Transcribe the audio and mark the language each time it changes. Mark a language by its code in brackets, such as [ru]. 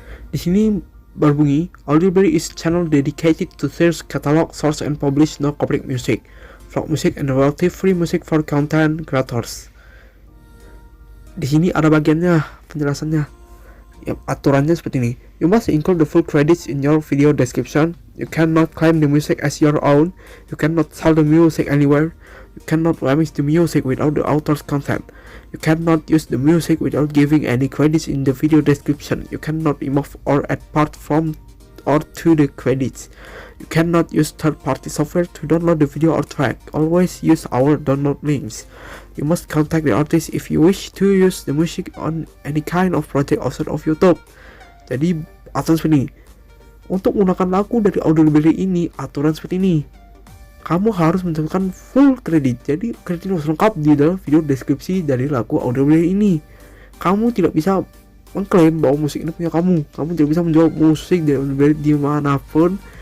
[id] Di sini berbunyi, [en] audio library is channel dedicated to search, catalog, source, and publish no copyright music, vlog music, and relative free music for content creators. [id] Di sini ada bagiannya, penjelasannya. Ya, aturannya seperti ini. [en] You must include the full credits in your video description. You cannot claim the music as your own. You cannot sell the music anywhere. You cannot remix the music without the author's consent. You cannot use the music without giving any credits in the video description. You cannot remove or add part from or to the credits. You cannot use third-party software to download the video or track. Always use our download links. You must contact the artist if you wish to use the music on any kind of project outside of YouTube. [id] Jadi aturan seperti ini. Untuk menggunakan lagu dari audio library ini, aturan seperti ini. Kamu harus mencantumkan full kredit. Jadi kredit harus lengkap di dalam video deskripsi dari lagu audio library ini. Kamu tidak bisa mengklaim bahwa musik ini punya kamu. Kamu tidak bisa menjual musik dari audio library dimanapun.